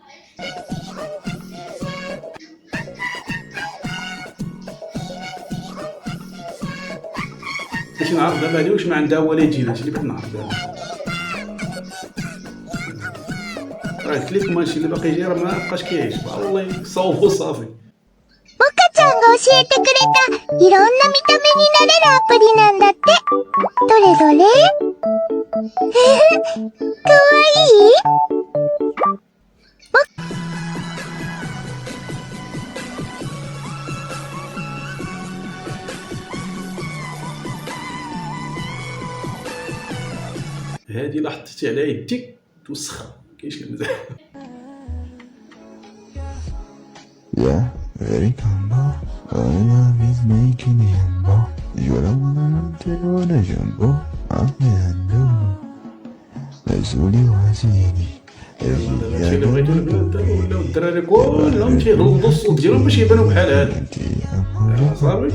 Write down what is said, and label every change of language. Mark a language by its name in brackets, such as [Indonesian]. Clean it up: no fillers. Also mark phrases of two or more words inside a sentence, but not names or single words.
[Arabic] باش نعرف دابا هادي واش ما عندها والدين. هادشي اللي بغيت نعرف دابا. راه قلت لكم هادشي اللي باقي جاي راه ما بقاش كيعجب والله صوبوا صافي. [Japanese] ちゃんが教えてくれたいろんな見た目になれるアプリなんだって。どれどれかわいい。 [Arabic] هادي لا حطيتي عليها يديك توسخ كاينش المزاح. [English] Yeah, very combo. All love is making me humble. You don't wanna take on a jumbo. I'm the Let's really want [Arabic] هادشي اللي بغيتو ولاو الدراري كلهم تيغلظوا الصوت ديالهم باش يبانو بحال هاد صافي.